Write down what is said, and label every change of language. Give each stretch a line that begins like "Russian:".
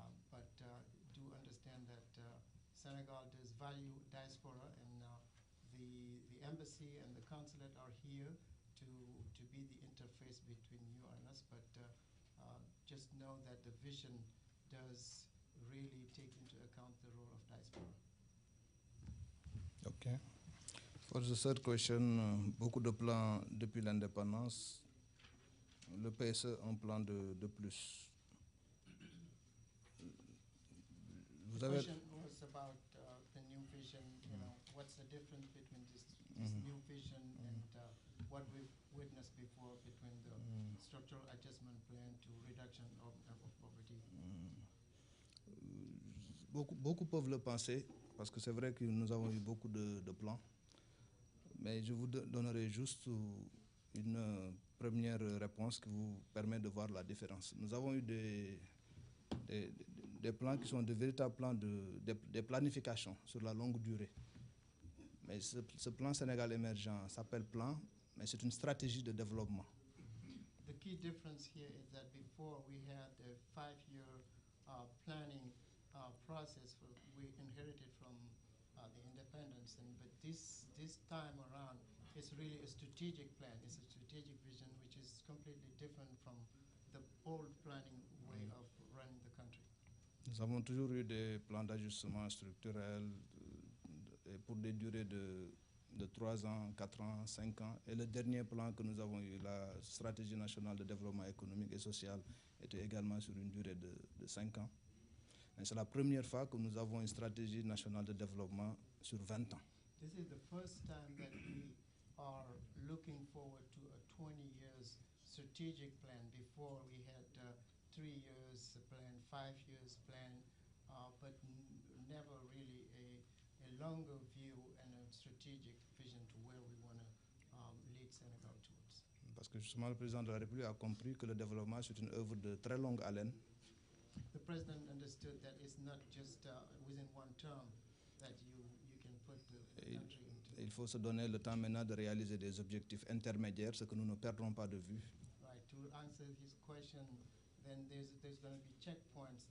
English: But do understand that Senegal does value diaspora, and the embassy and the consulate are here to be the interface between you and us. But just know that the vision does really take into account the role of diaspora. Okay. For the third question,
French: beaucoup de plans depuis l'indépendance. Le PSE, un plan de plus. Vous
English: The
French: avez...
English: question was about the new vision. What's the difference between this new vision and what we've witnessed before between the structural adjustment plan to reduction of poverty?
French: Beaucoup peuvent le penser, parce que c'est vrai que nous avons eu beaucoup de plans, mais je vous donnerai juste une première réponse qui vous permet de voir la différence. Nous avons eu des plans qui sont de véritables plans de planification sur la longue durée. Mais ce plan Sénégal émergent s'appelle plan, mais c'est une stratégie de développement.
English: The key difference here is that before we had a 5-year planning process we inherited from the independence, but this time around it's really a strategic plan. It's a strategic vision which is completely different from the old planning way of running the country.
French: Nous avons toujours eu des plans d'ajustement structurel pour des durées de 3 ans, 4 ans, 5 ans. Et le dernier plan que nous avons eu, la stratégie nationale de développement économique et social, était également sur une durée de 5 ans. Et c'est la première fois que nous avons une stratégie nationale de développement sur 20 ans.
English: This is the first time that we are looking forward to a 20 years strategic plan. Before we had 3 years plan, 5 years plan, but never really a longer view and a strategic vision to where we want to lead Senegal towards.
French: Parce que justement le président de la République a compris que le développement c'est une œuvre de très longue haleine.
English: The president understood that it's not just within one term that you can put the country into.
French: Il faut se donner le temps maintenant de réaliser des objectifs intermédiaires, ce que nous ne perdrons pas de vue.
English: Right. To answer his question, then there's going to be checkpoints.